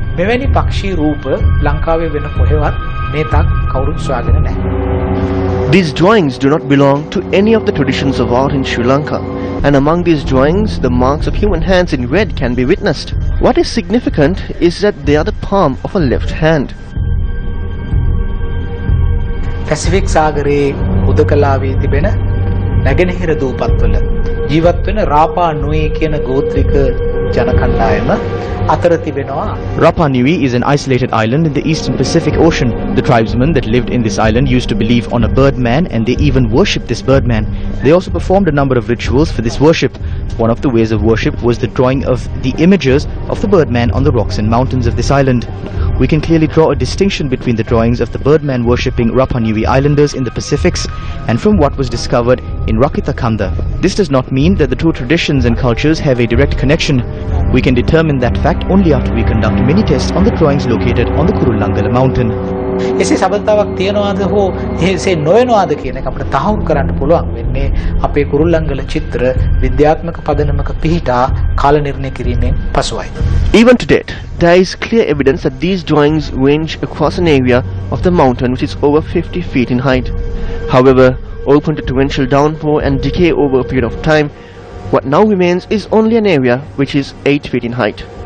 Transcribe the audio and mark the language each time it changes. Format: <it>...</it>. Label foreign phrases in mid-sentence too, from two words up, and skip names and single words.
<en>These drawings do not belong to any of the traditions of art in Sri Lanka, and among these drawings, the marks of human hands in red can be witnessed. What is significant is that they are the palm of a left hand.</en> <si>පැසිෆික් සාගරයේ උදකලාවේ තිබෙන නැගෙනහිර දූපත්වල ජීවත් වෙන රාපා නුයි කියන ගෝත්‍රික ජන කණ්ඩායම අතර තිබෙනවා.</si> <en>Rapa Nui is an isolated island in the eastern Pacific Ocean. The tribesmen that lived in this island used to believe on a birdman, and they even worshipped this birdman. They also performed a number of rituals for this worship. One of the ways of worship was the drawing of the images of the birdman on the rocks and mountains of this island. We can clearly draw a distinction between the drawings of the birdman worshipping Rapa Nui Islanders in the Pacifics and from what was discovered in Rakhitakanda. This does not mean that the two traditions and cultures have a direct connection. We can determine that fact only after we conduct many tests on the drawings located on the Kurulangala mountain.</en> <si>එසේ සබඳතාවක් තියනවාද හෝ එසේ නොවනවාද කියන එක අපිට තහවුරු කරන්න පුළුවන් වෙන්නේ අපේ කුරුල්ලංගල චිත්‍ර විද්‍යාත්මක පදනමක පිහිටා කාල නිර්ණය කිරීමෙන් පසුයි.</si> <en>Even to date, there is clear evidence that these drawings range across an area of the mountain which is over 50 feet in height. However, open to torrential downpour and decay over a period of time, what now remains is only an area which is 8 feet in height.</en>